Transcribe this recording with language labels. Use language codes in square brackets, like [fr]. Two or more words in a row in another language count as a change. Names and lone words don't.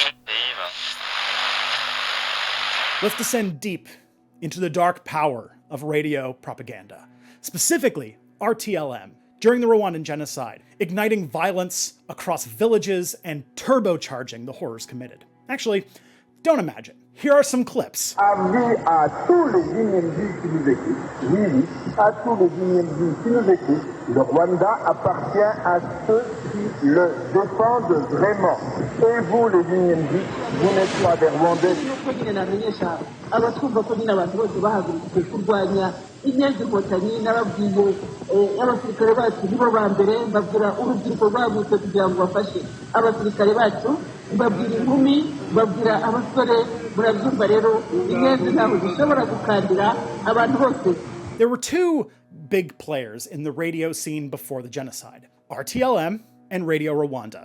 [en] Let's descend deep into the dark power of radio propaganda, specifically RTLM, during the Rwandan Genocide, igniting violence across villages and turbocharging the horrors committed. Actually, don't imagine. Here are some clips. [fr] Avis à tous les Guinéens qui nous écoutent, oui, à tous les Guinéens qui nous écoutent, le Rwanda appartient à ceux qui le défendent vraiment. Et vous, les Guinéens, vous n'êtes pas des Rwandais. [rw] abatwumva ko nyine abantu bose bahagurukiye kurwanya inyenzi n'ababwiye abasirikare bacu nibo ba mbere babwira urubyiruko rwagutse kugira ngo bafashe abasirikare bacu babwira inkumi babwira abasore murabyumva rero inyenzi ntabwo zishobora gukandira abantu bose. [en] There were two big players in the radio scene before the genocide, RTLM and Radio Rwanda.